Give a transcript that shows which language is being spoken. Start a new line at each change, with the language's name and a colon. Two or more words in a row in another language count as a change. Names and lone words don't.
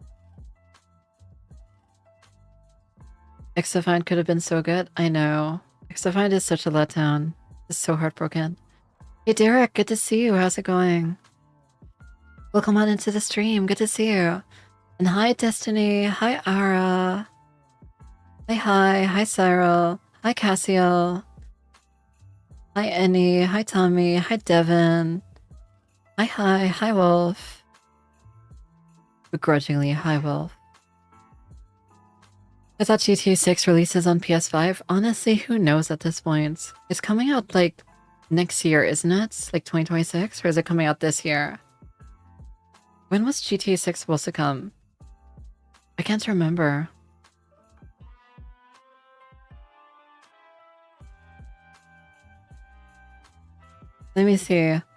English: Exafine could have been so good. I know. Exafine is such a letdown. It's so heartbroken. Hey Derek, good to see you. How's it going? Welcome on into the stream. Good to see you. And hi Destiny. Hi Ara. Hi. Hi Cyril. Hi Cassio. Hi Annie. Hi Tommy. Hi Devin. Hi. Hi Wolf. Begrudgingly, hi Wolf. I thought GTA 6 releases on PS5. Honestly, who knows at this point? It's coming out like next year, isn't it? Like 2026? Or is it coming out this year? When was GTA 6 supposed to come? I can't remember. Let me see.